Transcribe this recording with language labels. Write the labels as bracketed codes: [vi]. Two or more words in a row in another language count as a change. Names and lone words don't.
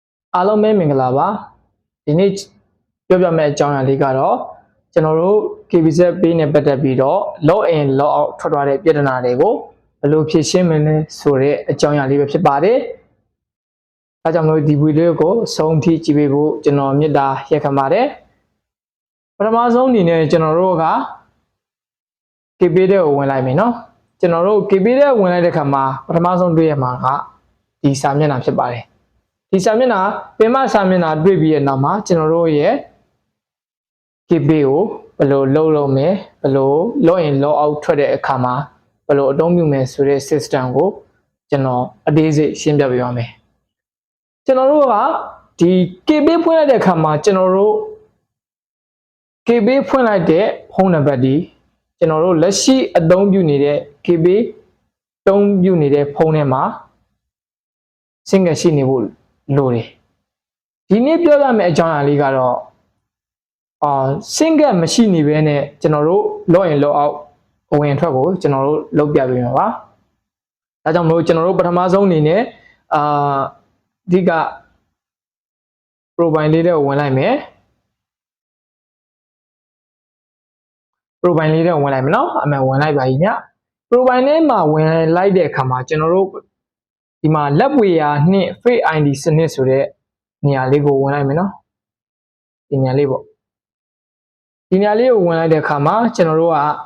[my] အားလုံးပဲမင်္ဂလာပါဒီနေ့ပြောပြမယ့်အကြောင်းအရာလေးကတော့ကျွန်တော်တို့ KBZ ပေးနဲ့ပတ်သက်ပြီးတော့ [en] log in log out [my] ထွက်သွားတဲ့ပြဿနာတွေကိုဘယ်လိုဖြေရှင်းမလဲဆိုတဲ့အ ကြောင်းအရာလေးပဲဖြစ်ပါတယ်။ဒါကြောင့်မလို့ဒီဗီဒီယိုကိုအဆုံးထိကြည့်ပေးဖို့ကျွန်တော်မေတ္တာရက်ခံပါတယ်။ပထမဆုံးအနေနဲ့ကျွန်တော် တို့က KB တဲ့ကိုဝင်လိုက်မယ်နော်။ကျွန်တော်တို့ KB တဲ့ဝင်လိုက်တဲ့အခါမှာပထမဆုံးတွေ့ရမှာကဒီစာမျက်နှာဖြစ်ပါတယ်။ဒီစာမျက်နှာပင်မစာမျက်နှာတွေ့ပြီးတဲ့နောက်မှာကျွန်တော်တို့ရဲ့ KB ကိုဘယ်လိုလုပ်မယ်ဘယ်လို [en] log in log out [my] ထွက်တဲ့အခါမှာဘယ်လိုအသုံးပြုမယ်ဆိုတဲ့ system ကိုကျွန်တော်အသေးစိတ်ရှင်းပြပေးပါမယ်။ကျွန်တော်တို့ကဒီ KB ဖွင့်လိုက်တဲ့အခါမှာကျွန်တော်တို့ KB ဖွင့်လိုက်တဲ့ဖုန်းနံပါတ်ဒီကျွန်တော်တို့လက်ရှိအသုံးပြုနေတဲ့ KB အသုံးပြုနေတဲ့ဖုန်းထဲမှာ single ရှိနေဖို့လိုတယ်ဒီနေ့ပြောရမယ့်အကြောင်းအရာလေးကတော့single မရှိနေဘဲနဲ့ကျွန်တော်တို့ [en] log in log out [my] အဝင်ထွက်ကိုကျွန်တော်တို့လုပ်ပြပေးမှာပါဒါကြောင့်မလို့ကျွန်တော်တို့ပထမဆုံးအနေနဲ့အဓိက profile လေးတွေကိုဝင်လိုက်မယ် profile လေးတွေကိုဝင်လိုက်မယ်နော်အမှန်ဝင်လိုက်ပါကြီးည profile ထဲမှာဝင်လိုက်တဲ့အခါမှာကျွန်တော်တို့ဒီမှာလက်ဝေရာနှင့် [en] Face ID [my] စနစ်ဆိုတဲ့နေရာလေးကိုဝင်လိုက်မယ်နော်ဒီနေရာလေးပေါ့ဒီနေရာလေးကိုဝင်လိုက်တဲ့အခါမှာကျွန်တော်တို့က